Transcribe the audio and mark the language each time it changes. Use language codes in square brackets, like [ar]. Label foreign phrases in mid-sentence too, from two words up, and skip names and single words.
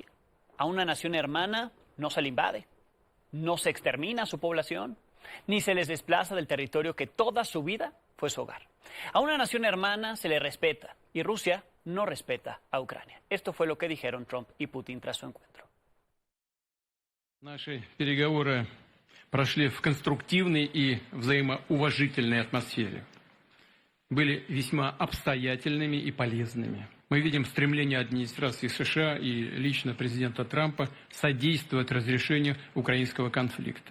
[es] A una nación hermana no se le invade, no se extermina a su población, ni se les desplaza del territorio que toda su vida fue su hogar. A una nación hermana se le respeta y Rusia no respeta a Ucrania. Esto fue lo que dijeron Trump y Putin tras su encuentro. [ru] Наши переговоры прошли в конструктивной и взаимоуважительной атмосфере. Были весьма обстоятельными и полезными. Мы видим стремление администрации США и лично президента Трампа содействовать разрешению украинского конфликта.